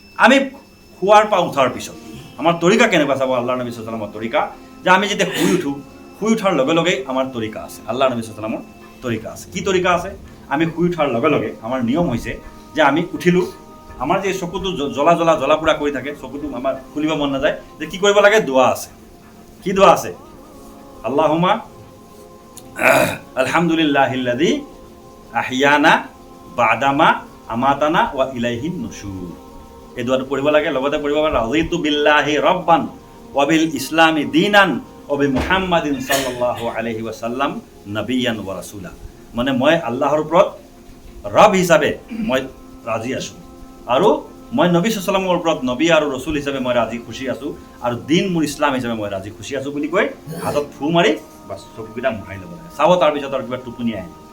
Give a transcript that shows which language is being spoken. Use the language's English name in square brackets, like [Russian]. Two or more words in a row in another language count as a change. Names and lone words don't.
[Assamese] আমি শোৱাৰ পৰা উঠাৰ পিছত আমাৰ তৰিকা কেনেকুৱা চাব আল্লাহ নবী [Arabic] صلى الله عليه وسلم [Assamese] তৰিকা যে আমি যেতিয়া শুই উঠাৰ লগে লগেই আমাৰ তৰিকা আছে আল্লাহ নবী [Arabic] صلى الله عليه وسلم [Assamese] তৰিকা আছে কি তৰিকা আছে আমি শুই উঠাৰ লগে লগে আমাৰ নিয়ম হৈছে যে আমি উঠিলোঁ আমাৰ যে চকুটো জ্বলা পুৰা কৰি থাকে চকুটো আমাৰ খুলিব মন নাযায় যে কি কৰিব লাগে দোৱা আছে কি দোৱা আছে আল্লাহুম্মা [Arabic] الحمد لله الذي أحيانا بعد ما أماتنا وإليه النشور [Assamese] এই দোৱাটো পঢ়িব লাগে লগতে পঢ়িব লাগে [Arabic] رضيت بالله ربا وبال الإسلام دينا وبمحمد صلى الله عليه وسلم نبيا ورسولا [Assamese] মানে মই আল্লাহৰ ওপৰত ৰব হিচাপে মই ৰাজি আছোঁ আৰু মই নবী সাল্লাল্লাহু ওপৰত নবী আৰু ৰসুল হিচাপে মই ৰাজি খুচি আছোঁ আৰু দিন মোৰ ইছলাম হিচাপে মই ৰাজি খুচি আছোঁ বুলি কৈ হাতত ফু মাৰি বাছ চকুকেইটা মোহাৰি ল'ব লাগে চাব তাৰপিছত আৰু কিবা টোপনি আহে